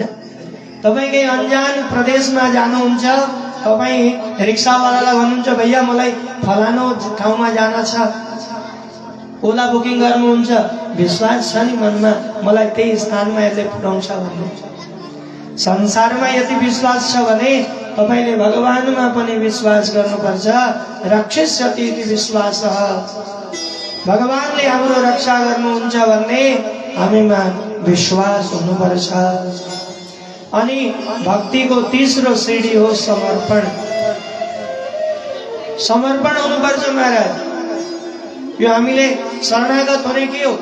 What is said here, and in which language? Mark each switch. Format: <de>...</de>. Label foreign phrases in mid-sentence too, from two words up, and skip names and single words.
<ne>तपाई कहीं अनजान प्रदेशमा जानुहुन्छ, तपाई रिक्सावालालाई भन्नुहुन्छ भैया मलाई फलानो ठाउँमा जान छ, ओला बुकिङ गर्नुहुन्छ, विश्वास छ नि मनमा मलाई त्यही स्थानमा यसले पुर्याउँछ भन्ने। संसारमा यति विश्वास छ भने तपाईले भगवानमा पनि विश्वास गर्नुपर्छ।</ne> <sa>रक्षिष्यति इति विश्वासः</sa> <ne>भगवानले हाम्रो रक्षा गर्नुहुन्छ भन्ने हामीमा विश्वास हुनुपर्छ। अनि भक्तिको तेस्रो सिडी हो समर्पण। समर्पण हुनुपर्छ महाराज। यो हामीले शरणागत हुने के हो?</ne>